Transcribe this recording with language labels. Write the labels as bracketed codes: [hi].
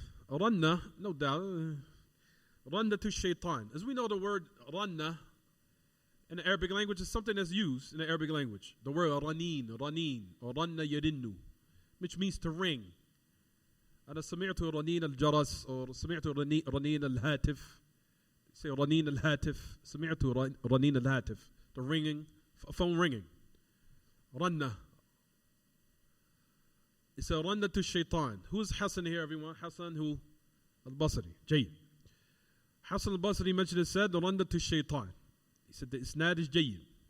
[en] Ranna, no doubt. Ranna to shaitan. As we know, the word ranna in the Arabic language is something that's used in the Arabic language. The word raneen, or ranna yarinnu, which means to ring. [ar] أنا سمعت رنين الجرس or سمعت رنين الهاتف. Say رنين الهاتف. سمعت رنين الهاتف. [en] The ringing, phone ringing. Ranna. It's a ranna to shaitan. Who's Hassan here, everyone? Hassan who? Al-Basri. Jayyid. Hassan al-Basri mentioned it, said, ranna to shaitan. He said the isnad is jayyid.